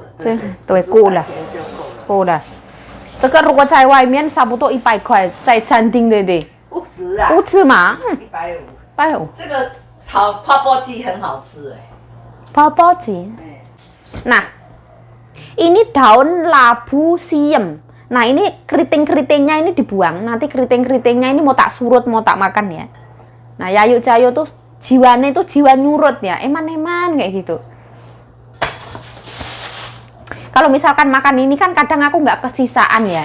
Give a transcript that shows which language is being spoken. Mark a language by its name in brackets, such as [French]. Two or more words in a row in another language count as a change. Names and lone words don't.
[Chinese] 对，够了。这个如果在外面差不多100块，在餐厅对。不值啊。不值吗？150。这个炒泡泡鸡很好吃哎。泡泡鸡。那 [Indonesian] Ini daun labu siem. Nah, ini keriting-keritingnya ini dibuang. Nanti keriting-keritingnya ini mau tak surut, mau tak makan ya. Nah, Yayu Cayo tuh jiwanya itu jiwa nyurut ya. Eman-eman kayak gitu. Kalau misalkan makan ini kan kadang aku nggak kesisaan ya.